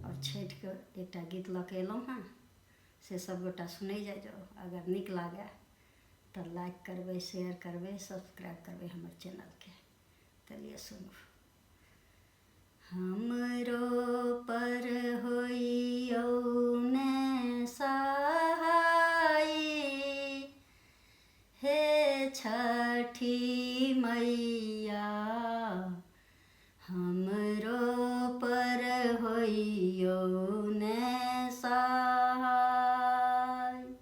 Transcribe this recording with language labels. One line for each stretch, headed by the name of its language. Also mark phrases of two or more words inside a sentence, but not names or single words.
Maithili: और छठ के एकटा गीत लऽ के एलहुँ हँ, से सब गोटा सुनै जाइ जाओ। अगर नीक लागे तो लाइक करबै, शेयर करबै, सब्सक्राइब करबै हमर चैनल के। चलिए सुनू। हमरो पर होइयौ ने सहाय, हे छठी मैया हमरो पर होइयौ ने सहाय।